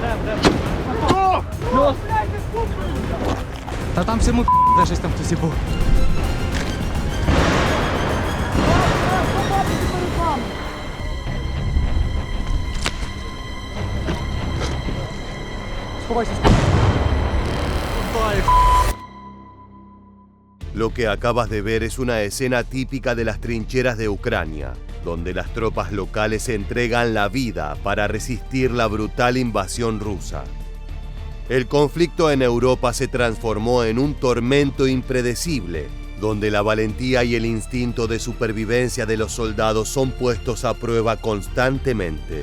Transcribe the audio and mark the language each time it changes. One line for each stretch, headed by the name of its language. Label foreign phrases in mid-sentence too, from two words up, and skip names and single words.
Ukrainian: Та там всьому де щось там хтось і був. Сховайся.
Spanish: Lo que acabas de ver es una escena típica de las trincheras de Ucrania, donde las tropas locales entregan la vida para resistir la brutal invasión rusa. El conflicto en Europa se transformó en un tormento impredecible, donde la valentía y el instinto de supervivencia de los soldados son puestos a prueba constantemente.